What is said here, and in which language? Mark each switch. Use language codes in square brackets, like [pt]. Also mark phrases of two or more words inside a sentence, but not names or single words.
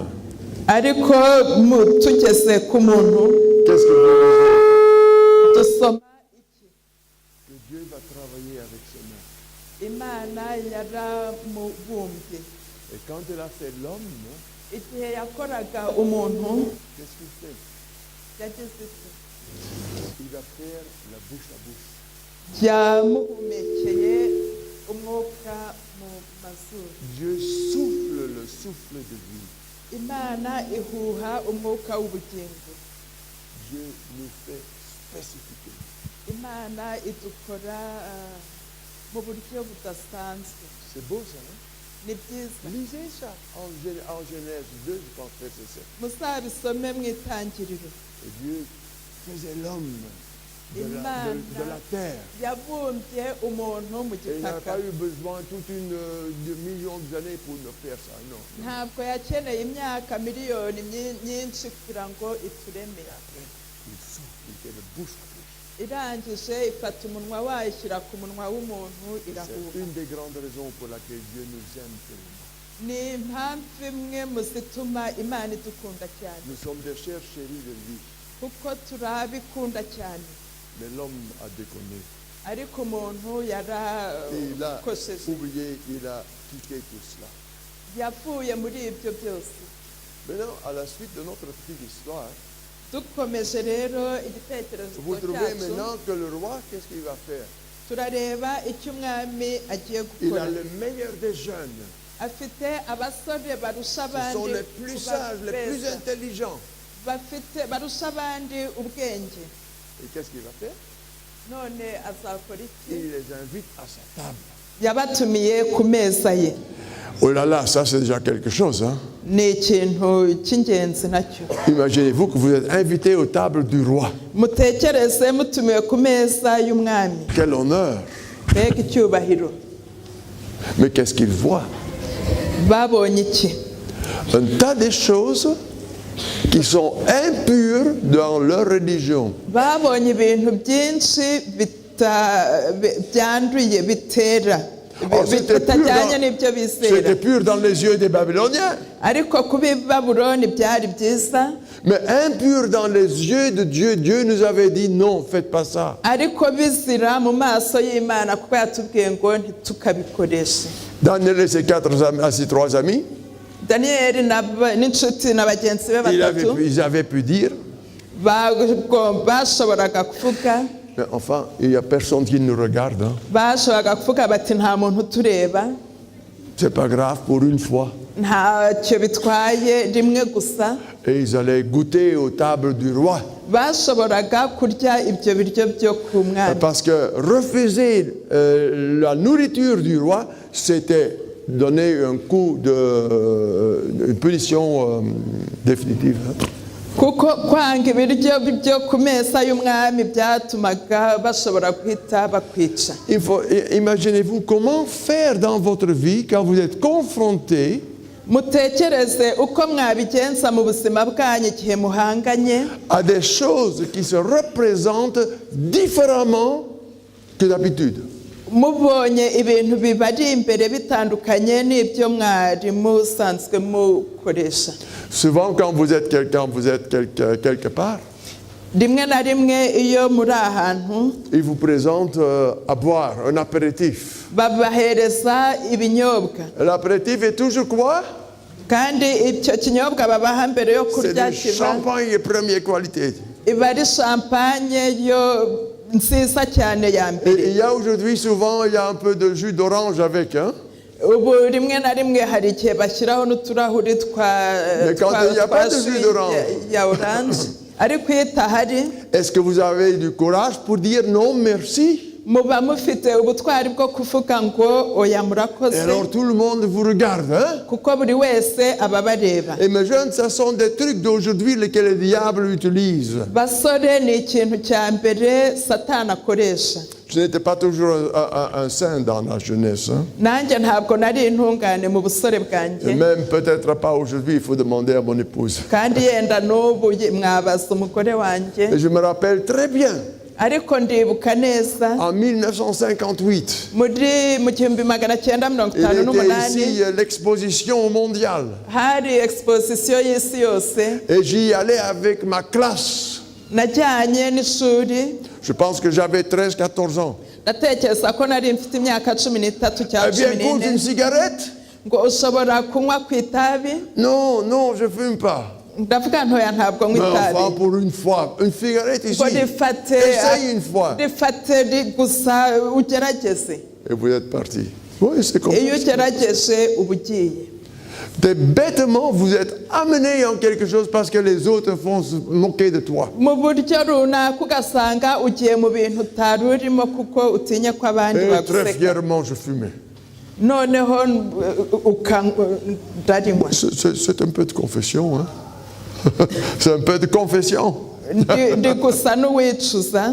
[rw] Ariko tugeze ku muntu [fr] qu'est-ce que vous lisez? [rw] dusoma [fr] Que Dieu va travailler avec ses mains. [rw] Imana yaramubumbye. [fr] Et quand elle a fait l'homme, [rw] Igihe yakoraga umuntu [fr] qu'est-ce qu'il fait? [rw] yagize iki? [fr] Il va faire la bouche à bouche. [rw] Yamuhumekeye umwuka mu mazuru. [fr] Dieu souffle le souffle de vie. [rw] Imana ihuha umwuka w'ubugingo. [fr] Dieu nous fait spécifiquement. [rw] Imana idukora mu buryo budasanzwe. [fr] C'est beau ça, hein? [rw] Ni byiza. [fr] Lisez ça en Genèse 2, je pense que c'est ça. [rw] Muzabisome mu itangiriro. [fr] Et Dieu faisait l'homme de la terre. [rw] Yabumbye umuntu mu [fr] Et il n'a [rw] gitaka. [fr] pas eu besoin toute de millions d'années pour ne faire ça, non. [rw] Ntabwo yakeneye imyaka miliyoni nyinshi kugira ngo itureme. [fr] Il souffle, il fait de bouche à bouche. [rw] Irangije ifata umunwa wayo ishyira ku munwa w'umuntu [fr] C'est [rw] irahuha. [fr] une des grandes raisons pour laquelle Dieu nous aime tellement. [rw] Ni impamvu imwe mu zituma Imana idukunda cyane, [fr] Nous sommes des chers chéris de lui, [rw] kuko turabikunda cyane. [fr] mais l'homme a déconné. [rw] Ariko umuntu [fr] Et il a [rw] yarakosheje, [fr] oublié, il a quitté tout cela. [rw] yavuye muri ibyo byose. [fr] Maintenant, à la suite de notre petite histoire, [rw] Dukomeje rero igitekerezo [fr] vous trouvez [rw] cyacu, [fr] maintenant que le roi, qu'est-ce qu'il va faire? [rw] turareba icyo umwami agiye [fr] Il [rw] gukora. [fr] a le meilleur des jeunes. [rw] Afite abasore barusha [fr] Ce sont [rw] abandi [fr] les plus sages, les plus [rw] beza. [fr] intelligents. [rw] Barusha abandi ubwenge. [fr] Et qu'est-ce qu'il va faire? [rw] None azakora iki? [fr] Il les invite à sa table. [rw] Yabatumiye ku meza ye. [fr] Oh là là, ça c'est déjà quelque chose. Hein? [rw] Ni ikintu cy'ingenzi nacyo. [fr] Imaginez-vous que vous êtes invité aux tables du roi. [rw] Mutekereze mutumiwe ku meza y'umwami. [fr] Quel honneur. [rw] Mbega icyubahiro. [fr] Mais qu'est-ce qu'il voit? [rw] Babonye iki? [fr] Un tas de choses qui sont impures dans leur religion. [rw] Babonye ibintu byinshi byanduye bitera. Bitajyanye n'ibyo bizera. [fr] C'était pur dans les yeux des Babyloniens. [rw] Ariko kubi Babuloni byari byiza. [fr] Mais impur dans les yeux de Dieu, Dieu nous avait dit non, faites pas ça. [rw] Ariko bizira mu maso y'Imana kuko yatubwiye ngo ntitukabikoreshe. [fr] Daniel et ses ses 3 amis, [rw] Daniel n'inshuti na bagenzi be batatu [fr] ils avaient pu dire, [rw] bashoboraga kuvuga, [fr] mais enfin, il n'y a personne qui nous regarde. Hein. [rw] bashoboraga kuvuga bati nta muntu utureba, [fr] C'est pas grave pour une fois. [rw] ntacyo bitwaye rimwe gusa. [fr] Et ils allaient goûter aux tables du roi. [rw] Bashoboraga kurya ibyo biryo byo ku mwami. [fr] Parce que refuser la nourriture du roi, c'était donner un coup une punition définitive. [rw] Kuko kwanga ibiryo byo ku meza y'umwami byatumaga bashobora guhita bakwica. [fr] Imaginez-vous comment faire dans votre vie quand vous êtes confronté [rw] Mutekereze uko mwabigenza mu buzima bwanyu igihe muhanganye [fr] à des choses qui se représentent différemment que d'habitude. [rw] mubonye ibintu bibari imbere bitandukanye n'ibyo mwari musanzwe mukoresha. [fr] Souvent quand vous êtes quelque part, [rw] Rimwe na rimwe iyo muri ahantu [fr] ils vous présentent à boire un apéritif. [rw] babahereza ibinyobwa. [fr] L'apéritif est toujours quoi? [rw] kandi icyo kinyobwa babaha mbere yo [fr] c'est [rw] kurya [fr] du [rw] kiba [fr] champagne de première qualité. [rw] iba ari champagne yo nziza cyane ya [fr] Et [rw] mbere. [fr] il y a aujourd'hui souvent, il y a un peu de jus d'orange avec, hein. [rw] Ubu rimwe na rimwe hari igihe bashyiraho n'uturahuri [fr] Mais quand il y a pas de jus d'orange. [rw] ya orange ariko iyo itahari [fr] Est-ce que vous avez du courage pour dire non merci? [rw] muba mufite ubutwari bwo kuvuga ngo oya murakoze, [fr] Et alors tout le monde vous regarde, hein? [rw] kuko buri wese aba bareba. [fr] Et mes jeunes, ce sont des trucs d'aujourd'hui que le diable utilise. [rw] Basore ni ikintu cya mbere Satani akoresha. [fr] Je n'étais pas toujours un saint dans la jeunesse, hein? [rw] Nanjye ntabwo nari intungane mu busore [fr] Et [rw] bwanjye, [fr] même peut-être pas aujourd'hui, il faut demander à mon épouse. [rw] kandi yenda n'ubu mwabaza umugore wanjye. [fr] Et je me rappelle très bien, [rw] Ariko ndibuka neza [fr] en 1958, [rw] mu 1958 [fr] il était ici l'exposition mondiale. [rw] hari exposition y'isi yose, [fr] Et j'y allais avec ma classe. [rw] najyanye n'ishuri. [fr] Je pense que j'avais 13-14 ans. [rw] Ndatekereza ko nari mfite imyaka 13 cyangwa [fr] Eh bien, écoute, une [rw] 14, [fr] cigarette? [rw] ngo ushobora kunywa ku itabi. [fr] Non, non, je ne fume pas. [rw] Ndavuga ntoya ntabwo [fr] Mais [rw] nywa [fr] enfin, [rw] itabi, [fr] pour une fois, une cigarette ici. [rw] ngo rifate [fr] Essaye une fois. [rw] gusa ugerageze. [fr] Et vous êtes parti. Oui, c'est comme [rw] Iyo [fr] ça. [rw] ugerageje uba ugiye. [fr] Bêtement, vous êtes amené en quelque chose parce que les autres vont se moquer de toi. [rw] Mu buryo runaka ugasanga ugiye mu bintu utari urimo kuko utinya ko abandi [fr] Et très [rw] baguseka, [fr] fièrement, je fumais. [rw] noneho ndarinywa. [fr] C'est un peu de confession, hein? C'est un peu de confession. [rw] Ndi gusa n'uwicuza,